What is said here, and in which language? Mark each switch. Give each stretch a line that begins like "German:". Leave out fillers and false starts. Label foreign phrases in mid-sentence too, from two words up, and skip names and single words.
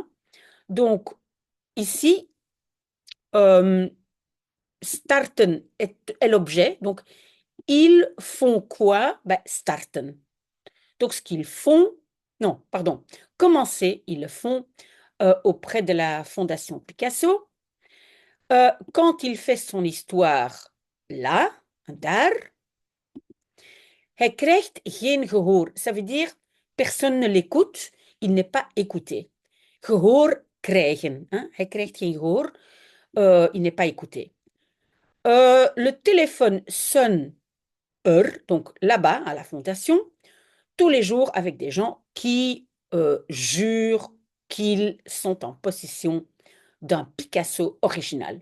French: Donc ici, starten est l'objet. Donc ils font quoi? Ben, starten. Donc ce qu'ils font, non, pardon, commencer, ils le font auprès de la Fondation Picasso. Quand il fait son histoire là,
Dutch: daar, hij krijgt geen gehoor.
French: Ça veut dire personne ne l'écoute, il n'est pas écouté.
Dutch: Gehoor krijgen, hein? Hij krijgt geen gehoor,
French: il n'est pas écouté. Le téléphone sonne donc là-bas à la fondation, tous les jours avec des gens qui jurent qu'ils sont en possession d'un Picasso original.